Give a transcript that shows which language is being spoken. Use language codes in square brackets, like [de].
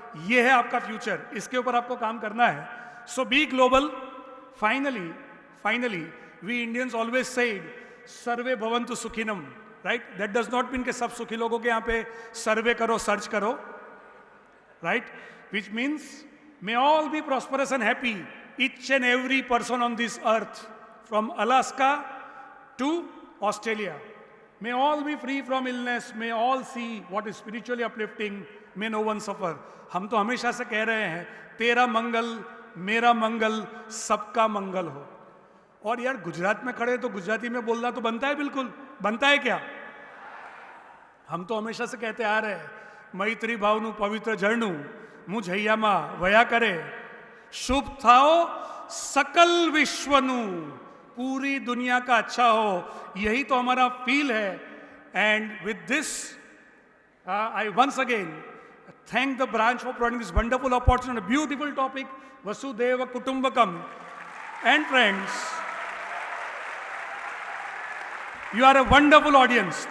[hi] ये है आपका future. इसके ऊपर आपको काम करना है. [en] So be global. Finally, we Indians always said, [sa] सर्वे भवन्तु सुखिनम, [en] right? That does not mean [hi] कि सब सुखी लोगों के यहाँ पे सर्वे करो, सर्च करो, right? [en] Which means may all be prosperous and happy, each and every person on this earth, from Alaska to Australia. May all be free from illness. May all see what is spiritually uplifting. May no one suffer. [hi] हम तो हमेशा से कह रहे हैं तेरा मंगल मेरा मंगल सबका मंगल हो. और यार गुजरात में खड़े तो गुजराती में बोलना तो बनता है, बिल्कुल बनता है क्या? हम तो हमेशा से कहते आ रहे हैं मैत्री [gu] भावનું પવિત્ર ઝરણું મુજ હૈયામાં વયા કરે, શુભ થાઓ सकल विश्वनु, [hi] पूरी दुनिया का अच्छा हो, यही तो हमारा फील है. [en] And with this I once again thank the branch for providing this wonderful opportunity, a beautiful topic, Vasudhaiva Kutumbakam. And friends, you are a wonderful audience.